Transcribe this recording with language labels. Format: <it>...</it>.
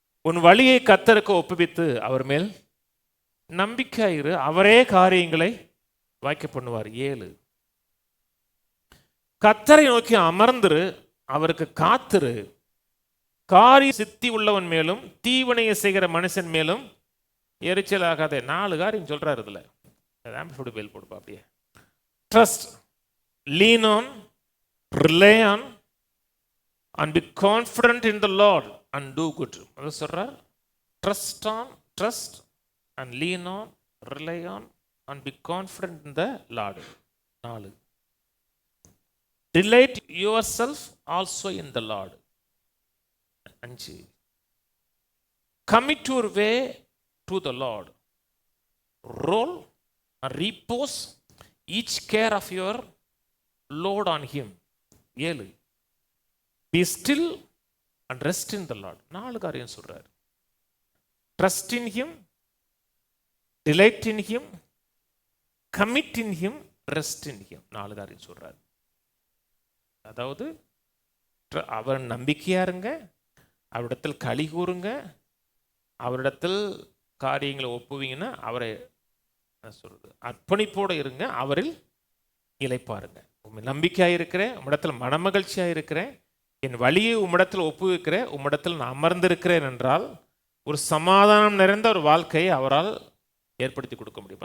<ta>உன் வழியை கர்த்தருக்கு ஒப்புவித்து அவர் மேல் நம்பிக்கையாயிரு, அவரே காரியங்களை வாய்க்க பண்ணுவார். 7. கர்த்தரை நோக்கி அமர்ந்திரு, அவருக்கு காத்திரு, காரிய சித்தி உள்ளவன் மேலும் தீவினையை செய்கிற மனுஷன் மேலும் எரிச்சல் ஆகாதே. 4 காரியம் சொல்றாரு இதுல. பேல் போடுப்பா அப்படியே.</ta> <en>Trust, lean on, rely on and be confident in the Lord and do good.</en> <ta>அது சொல்றார்.</ta> <en>Trust on, trust and lean on, rely on and be confident in the Lord. 4. Delight yourself also in the Lord. 5. Commit your way to the Lord. Roll and repose each care of your load on him. 7. Be still and rest in the Lord.</en> <ta>4 காரியம் சொல்றார்.</ta> <en>Trust in him, delight in him, commit in him, rest in him.</en> <ta>4 காரியம் சொல்றார். அதாவது அவர் நம்பிக்கையாக இருங்க, அவரிடத்தில் களி கூறுங்க, அவரிடத்தில் காரியங்களை ஒப்புவீங்கன்னா அவரை சொல்றது அர்ப்பணிப்போடு இருங்க, அவரில் இளைப்பாருங்க. நம்பிக்கையாக இருக்கிறேன், உம்மிடத்தில் மனமகிழ்ச்சியாக இருக்கிறேன், என் வழியை உம்மிடத்தில் ஒப்புவிக்கிறேன், உம்மிடத்தில் நான் அமர்ந்திருக்கிறேன் என்றால் ஒரு சமாதானம் நிறைந்த ஒரு வாழ்க்கையை அவரால் ஏற்படுத்தி கொடுக்க முடியும்.</ta>